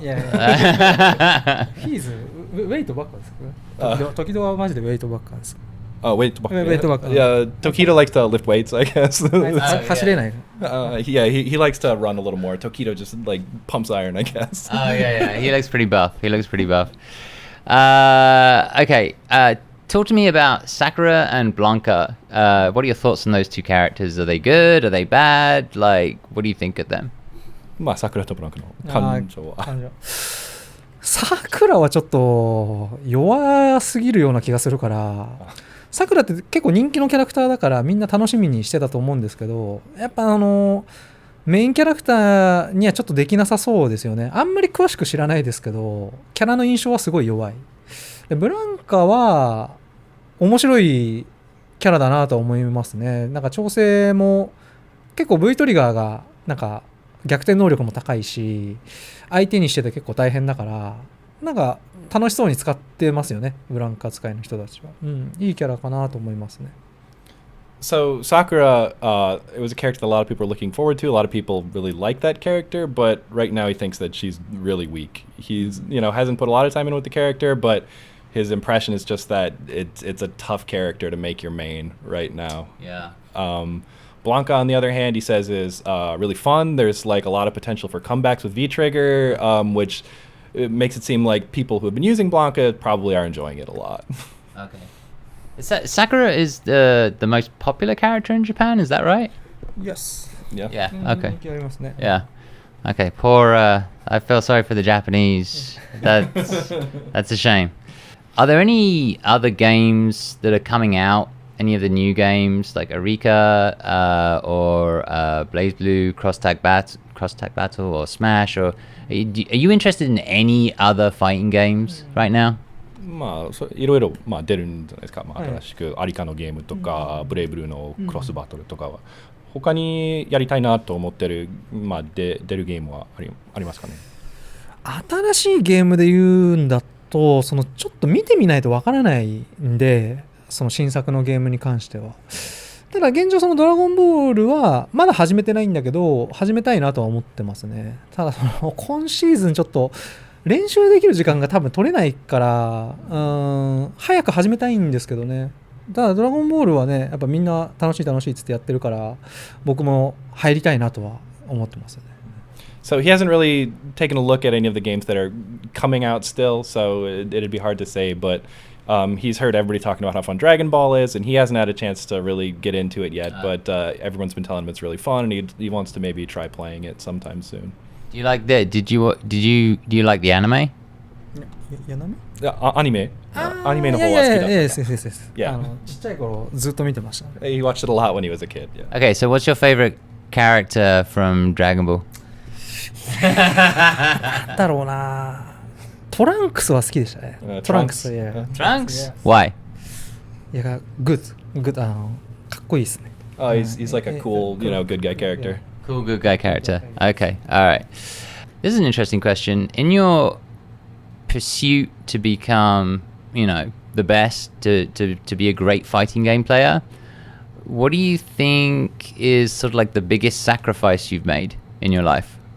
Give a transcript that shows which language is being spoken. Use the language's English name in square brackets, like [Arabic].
[English] He's [Japanese] ウェイトばっかですか？時々はマジでウェイトばっかです。 [English] Oh, weight buck. Yeah, Tokido likes to lift weights, I guess. [Japanese] 走れない。 [English] Yeah, he likes to run a little more. Tokido just like pumps iron, I guess. Oh, yeah. He looks pretty buff. Okay. Talk to me about Sakura and Blanka. What are your thoughts on those two characters? Are they good? Are they bad? Like, what do you think of them? [Japanese] まあ、桜とブランクの感情は。サクラはちょっと弱すぎるような気がするから、サクラって結構人気のキャラクターだからみんな楽しみにしてたと思うんですけど、やっぱメインキャラクターにはちょっとできなさそうですよね。あんまり詳しく知らないですけど、キャラの印象はすごい弱い。でブランカは面白いキャラだなと思いますね。なんか調整も結構 V トリガーがなんか逆転能力も高いし、相手にしてて結構大変だから、なんか楽しそうに使ってますよね、ブランカ使いの人たちは。いいキャラかなと思いますね。 [English] So Sakura, it was a character that a lot of people are looking forward to. A lot of people really like that character, but right now he thinks that she's really weak. He's, hasn't put a lot of time in with the character, but his impression is just that it's a tough character to make your main right now. Yeah. Blanka, on the other hand, he says is really fun. There's like a lot of potential for comebacks with V-Trigger, which it makes it seem like people who have been using Blanka probably are enjoying it a lot. Okay. Sakura is the most popular character in Japan, is that right? Yes. Yeah, okay. Yeah. Yeah. Okay, poor, I feel sorry for the Japanese. That's a shame. Are there any other games that are coming out? Any of the new games like Arika or Blaze Blue, Cross Tag Battle or Smash? Or are you interested in any other fighting games right now? [Japanese] まあいろいろ出るんじゃないですか。新しくアリカのゲームとか、ブレイブルーのクロスバトルとかは、他にやりたいなと思ってる出るゲームはありますかね。新しいゲームで言うんだと、ちょっと見てみないとわからないんで、その新作のゲームに関しては。ただ現状ドラゴンボールはまだ始めてないんだけど、始めたいなとは思ってますね。ただ今シーズンちょっと練習できる時間が多分取れないから、早く始めたいんですけどね。ただドラゴンボールはね、やっぱみんな楽しいっつってやってるから、僕も入りたいなとは思ってますね。 [English] So he hasn't really taken a look at any of the games that are coming out still, so it'd be hard to say, but he's heard everybody talking about how fun Dragon Ball is, and he hasn't had a chance to really get into it yet, but everyone's been telling him it's really fun, and he wants to maybe try playing it sometime soon. Do you like that? Do you like the anime? [Japanese] アニメの方は好きだ。 [English] Yeah. [Japanese] ちっちゃい頃ずっと見てました。 [English] He watched it a lot when he was a kid. Yeah. Okay, so what's your favorite character from Dragon Ball? [Japanese] なんだろうな。トランクスは好きでしたね。トランクス。 [English] Trunks? Why? [Japanese] いや、good かっこいいですね。 [English] Oh, he's like a cool, good guy character. Cool, good guy character. Okay, all right. This is an interesting question. In your pursuit to become, the best, to be a great fighting game player, what do you think is sort of like the biggest sacrifice you've made in your life?